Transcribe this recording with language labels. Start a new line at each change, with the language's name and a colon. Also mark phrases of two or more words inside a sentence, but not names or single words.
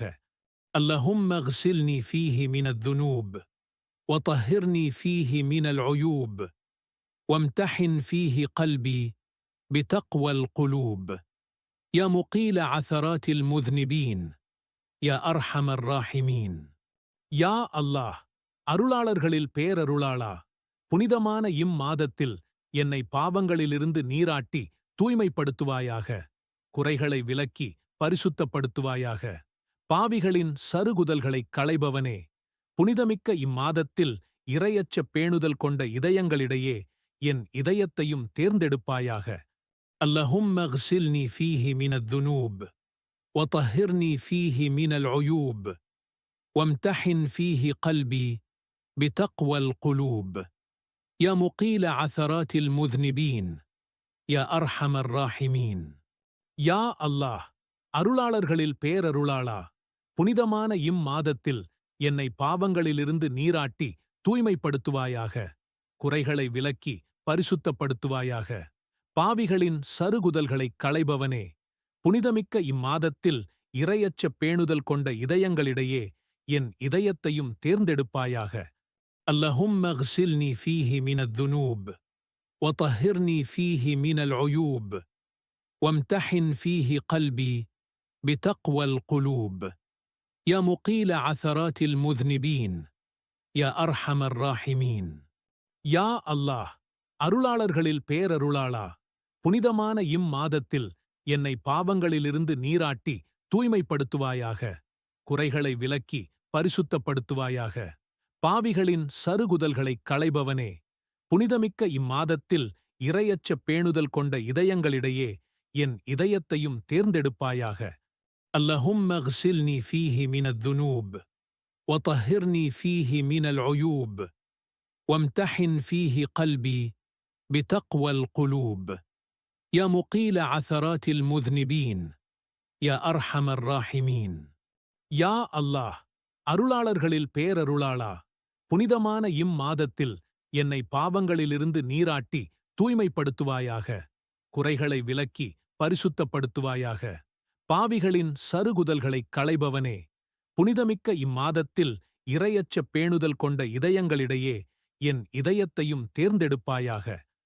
Arabic: اللهم اغسلني فيه من الذنوب وطهرني فيه من العيوب وامتحن فيه قلبي بتقوى القلوب يا مقيل عثرات المذنبين يا أرحم الراحمين. يا الله,
Tamil: அருளாளர்களில் பேரருளாளா, புனிதமான இம்மாதத்தில் என்னை பாவங்களிலிருந்து நீராட்டி தூய்மைப்படுத்துவாயாக. குறைகளை விலக்கி பரிசுத்தப்படுத்துவாயாக. பாவிகளின் சருகுதல்களைக் களைபவனே, புனிதமிக்க இம்மாதத்தில் இரையச்ச பேணுதல் கொண்ட இதயங்களிடையே என் இதயத்தையும் தேர்ந்தெடுப்பாயாக.
Arabic: اللهم اغسلني فيه من الذنوب وطهرني فيه من العيوب وامتحن فيه قلبي بتقوى القلوب يا مقيل عثرات المذنبين يا أرحم الراحمين. يا الله,
Tamil: அருளாளர்களில் பேரருளாளா, புனிதமான இம்மாதத்தில் என்னை பாவங்களிலிருந்து நீராட்டி தூய்மைப்படுத்துவாயாக. குறைகளை விலக்கி பரிசுத்தப்படுத்துவாயாக. பாவிகளின் சருகுதல்களைக் களைபவனே, புனிதமிக்க இம்மாதத்தில் இரையச்ச பேணுதல் கொண்ட இதயங்களிடையே என் இதயத்தையும் தேர்ந்தெடுப்பாயாக.
Arabic: اللهم اغسلني فيه من الذنوب وطهرني فيه من العيوب وامتحن فيه قلبي بتقوى القلوب يا مقيل عثرات المذنبين يا أرحم الراحمين. يا الله,
Tamil: அருளாளர்களில் பேரருளாளா, புனிதமான இம்மாதத்தில் என்னை பாவங்களிலிருந்து நீராட்டி தூய்மைப்படுத்துவாயாக. குறைகளை விலக்கி பரிசுத்தப்படுத்துவாயாக. பாவிகளின் சருகுதல்களைக் களைபவனே, புனிதமிக்க இம்மாதத்தில் இரையச்ச பேணுதல் கொண்ட இதயங்களிடையே என் இதயத்தையும் தேர்ந்தெடுப்பாயாக.
Arabic: اللهم اغسلني فيه من الذنوب وطهرني فيه من العيوب وامتحن فيه قلبي بتقوى القلوب يا مقيل عثرات المذنبين يا أرحم الراحمين. يا الله,
Tamil: அருளாளர்களில் பேரருளாளா, புனிதமான இம்மாதத்தில் என்னை பாவங்களிலிருந்து நீராட்டி தூய்மைப்படுத்துவாயாக. குறைகளை விலக்கி பரிசுத்தப்படுத்துவாயாக. பாவிகளின் சருகுதல்களைக் களைபவனே, புனிதமிக்க இம்மாதத்தில் இறையச்ச பேணுதல் கொண்ட இதயங்களிடையே என் இதயத்தையும் தேர்ந்தெடுப்பாயாக.